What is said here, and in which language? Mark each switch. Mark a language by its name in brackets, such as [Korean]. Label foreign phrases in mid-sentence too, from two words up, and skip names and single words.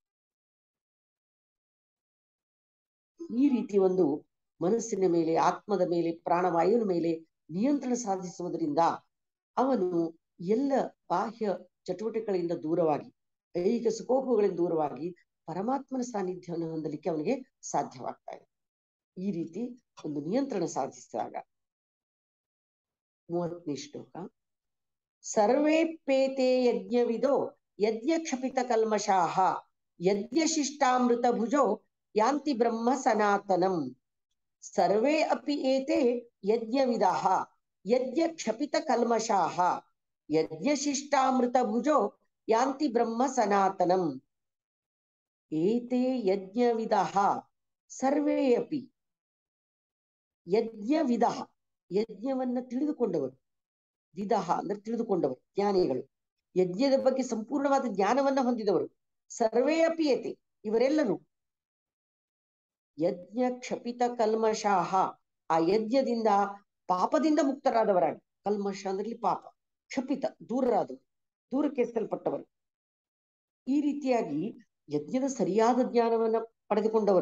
[Kannada] ಈ ರೀತಿ ಒಂದು ಮನಸ್ಸಿನ ಮೇಲೆ, ಆತ್ಮದ ಮೇಲೆ, ಪ್ರಾಣವಾಯುವಿನ ಮೇಲೆ ನಿಯಂತ್ರಣ ಸಾಧಿಸುವುದರಿಂದ ಅವನು ಎಲ್ಲ ಬಾಹ್ಯ ಚಟುವಟಿಕೆಗಳಿಂದ ದೂರವಾಗಿ, ಐಹಿಕ ಸುಖೋಪಗಳಿಂದ ದೂರವಾಗಿ ಪರಮಾತ್ಮನ ಸಾನ್ನಿಧ್ಯವನ್ನು ಹೊಂದಲಿಕ್ಕೆ ಅವನಿಗೆ ಸಾಧ್ಯವಾಗ್ತಾ ಇದೆ. ಈ ರೀತಿ ಒಂದು ನಿಯಂತ್ರಣ ಸಾಧಿಸಿದಾಗ. 30ನೇ ಶ್ಲೋಕ. [Sanskrit] ಸರ್ವೇಪೇತೆ ಯಜ್ಞವಿದೋ ಯಜ್ಞ ಕ್ಷಪಿತ ಕಲ್ಮಷಾಃ ಯಜ್ಞ ಶಿಷ್ಟಾಮೃತ ಭುಜೋ ಯಾಂತಿ ಬ್ರಹ್ಮ ಸನಾತನಂ. ಸರ್ವೇ ಅಪಿ ಏತೆ ಯಜ್ಞವಿದಃ ಯಜ್ಞ ಕ್ಷಪಿತ ಕಲ್ಮಷಾಃ ಯಜ್ಞ ಶಿಷ್ಟಾಮೃತ ಭುಜೋ ಯಾಂತಿ ಬ್ರಹ್ಮ ಸನಾತನಂ. ಏತೆ ಯಜ್ಞವಿದಃ ಸರ್ವೇ ಅಪಿ. [Kannada] ಯಜ್ಞವಿದಃ, ಯಜ್ಞವನ್ನ ತಿಳಿದುಕೊಂಡವರು. ವಿದಃ ಅಂದ್ರೆ ತಿಳಿದುಕೊಂಡವರು, ಜ್ಞಾನಿಗಳು. ಯಜ್ಞದ ಬಗ್ಗೆ ಸಂಪೂರ್ಣವಾದ ಜ್ಞಾನವನ್ನ ಹೊಂದಿದವರು. [Sanskrit] ಸರ್ವೇ ಅಪಿ ಏತೆ, [Kannada] ಇವರೆಲ್ಲರೂ [Sanskrit] ಯಜ್ಞ ಕ್ಷಪಿತ ಕಲ್ಮಷಾಹ, [Kannada] ಆ ಯಜ್ಞದಿಂದ ಪಾಪದಿಂದ ಮುಕ್ತರಾದವರಾಗಿ. ಕಲ್ಮಷ ಅಂದ್ರೆ ಪಾಪ, ಕ್ಷಪಿತ ದೂರರಾದವರು, ದೂರಕ್ಕೆ ಎಸಲ್ಪಟ್ಟವರು. ಈ ರೀತಿಯಾಗಿ ಯಜ್ಞದ ಸರಿಯಾದ ಜ್ಞಾನವನ್ನ ಪಡೆದುಕೊಂಡವರು.